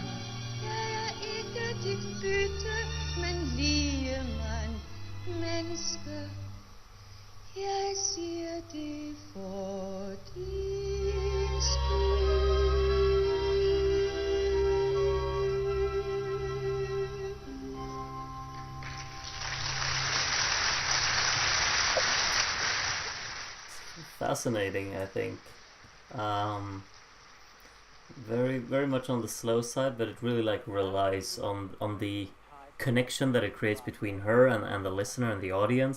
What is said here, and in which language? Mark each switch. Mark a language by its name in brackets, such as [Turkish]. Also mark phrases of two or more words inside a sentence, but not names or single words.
[Danish] Jeg er ikke dit bytte, men lige mig menneske. Jeg siger det for din skyld. [English] Fascinating, I think. Very much on the slow side, but it really like relies on the connection that it creates between her and the listener and the audience.